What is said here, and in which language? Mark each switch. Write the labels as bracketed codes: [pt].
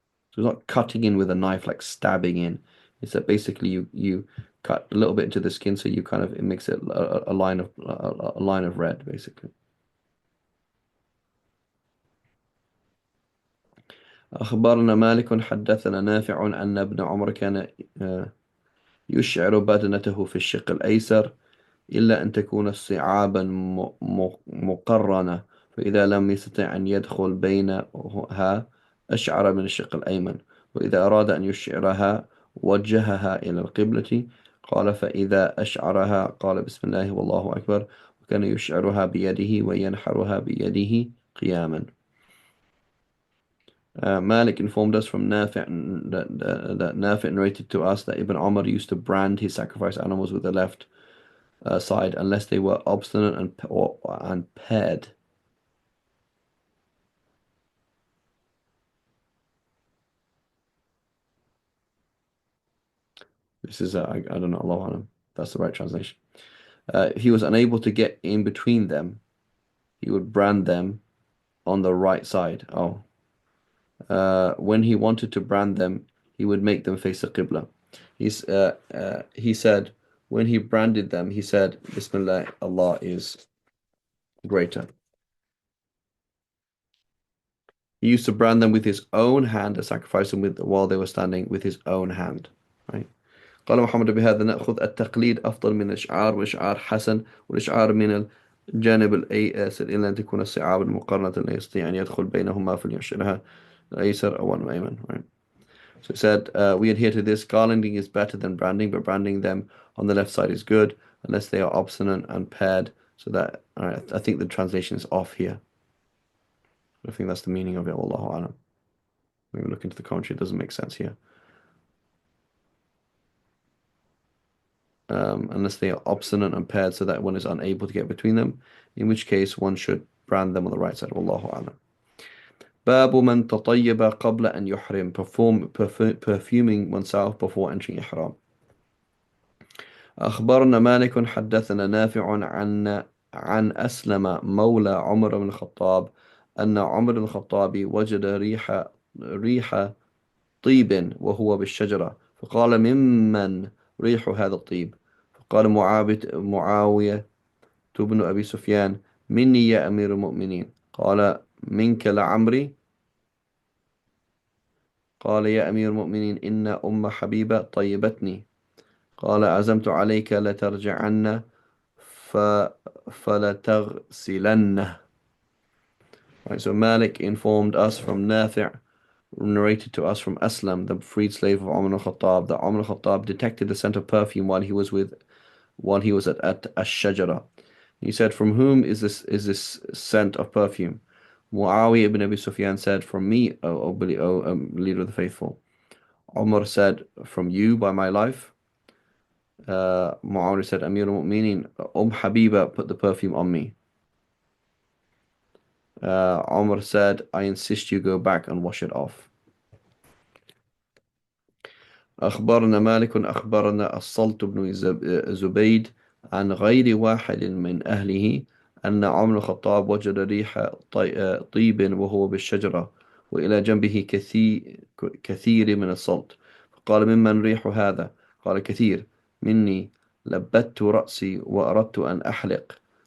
[en] So it's not cutting in with a knife like stabbing in. It's that basically you cut a little bit into the skin so you kind of it makes it a line of red basically. [ar] أخبرنا مالك حدثنا نافع أن ابن عمر كان يشعر بدنته في الشق الأيسر إلا أن تكون صعابا مقرنة فإذا لم يستطع أن يدخل بينها أشعر من الشق الأيمن وإذا أراد أن يشعرها وجهها إلى القبلة قال فإذا أشعرها قال بسم الله والله أكبر وكان يشعرها بيده وينحرها بيده قياما. [en] Malik informed us from Nafi' that Nafi' narrated to us that Ibn Umar used to brand his sacrifice animals with the left side unless they were obstinate and paired. This is, I don't know, Allah Alam. That's the right translation. If he was unable to get in between them, he would brand them on the right side. Oh. When he wanted to brand them, he would make them face the Qibla. He said, when he branded them, he said, Bismillah, Allah is greater. He used to brand them with his own hand and sacrifice them while they were standing with his own hand. Right? [ar] قال محمد بهذا نأخذ التقليد أفضل من الإشعار والإشعار حسن والإشعار من الجانب الأيسر إلا أن تكون الصعاب المقارنة لا يستطيع أن يدخل بينهما فليشعرها الأيسر أو الأيمن. [en] Right? So it said, we adhere to this. Garlanding is better than branding, but branding them on the left side is good unless they are obstinate and paired. So that, I think the translation is off here. I think that's the meaning of it. Wallahu alam. When we look into the commentary, it doesn't make sense here. Unless they are obstinate and paired so that one is unable to get between them, in which case one should brand them on the right side. Wallahu alam. [ar] باب من تطيب قبل أن يحرم, [en] perfuming oneself before entering ihram. [ar] أخبرنا مالك حدثنا نافع عن أسلم مولى عمر بن الخطاب أن عمر بن الخطاب وجد ريح طيب وهو بالشجرة فقال ممن ريح هذا الطيب فقال معاوية بن أبي سفيان مني يا أمير المؤمنين قال منك لعمري قال يا أمير المؤمنين إن أم حبيبة طيبتني قال عزمت عليك لترجعن فلتغسلنه. [en] Right, so Malik informed us from Nafi', narrated to us from Aslam, the freed slave of Umar al-Khattab, that Umar al-Khattab detected the scent of perfume while he was at Ash-Shajara. He said, "From whom is this scent of perfume?" Muawiyah ibn Abi Sufyan said, "From me, O leader of the faithful." Umar said, "From you, by my life." Muawiyah said, "Amir al-Mu'minin, Habiba put the perfume on me." Umar said, "I insist you go back and wash it off." [ar] أخبرنا مالك أخبرنا الصلت بن زبيد عن غير واحد من أهله أن عمر الخطاب وجد ريح طيب وهو بالشجرة وإلى جنبه كثير من الصلت فقال ممن ريح هذا قال كثير مني لبت رأسي وأردت أن أحلق